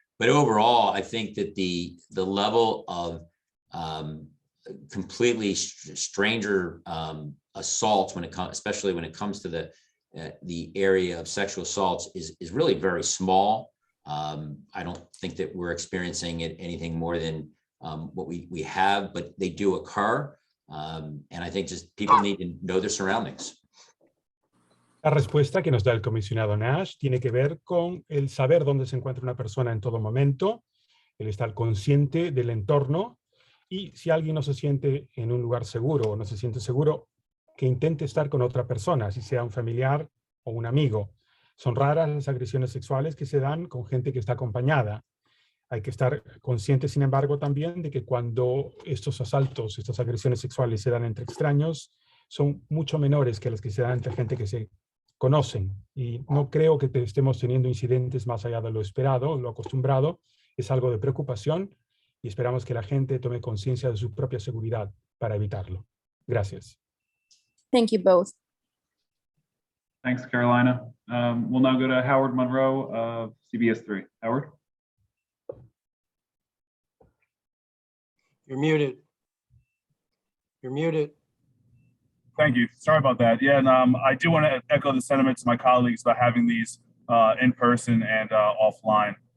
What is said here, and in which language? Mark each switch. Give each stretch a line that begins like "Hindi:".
English: But overall, I think that the level of completely stranger assaults, especially when it comes to the area of sexual assaults, is really very small. I don't think that we're experiencing anything more than what we have, but they do occur. And I think just people need to know their surroundings.
Spanish: La respuesta que nos da el comisionado Nash tiene que ver con el saber dónde se encuentra una persona en todo momento, el estar consciente del entorno, y si alguien no se siente en un lugar seguro o no se siente seguro, que intente estar con otra persona, si sea un familiar o un amigo. Son raras las agresiones sexuales que se dan con gente que está acompañada. Hay que estar consciente, sin embargo, también de que cuando estos asaltos, estas agresiones sexuales se dan entre extraños, son mucho menores que las que se dan entre gente que se conocen. Y no creo que estemos teniendo incidentes más allá de lo esperado, lo acostumbrado. Es algo de preocupación y esperamos que la gente tome conciencia de su propia seguridad para evitarlo. Gracias.
English: Thank you both. Thanks, Carolina. We'll now go to Howard Monroe of CBS 3. Howard? You're muted. You're muted. Thank you. Sorry about that. Yeah, and I do want to echo the sentiments of my colleagues about having these in person and offline.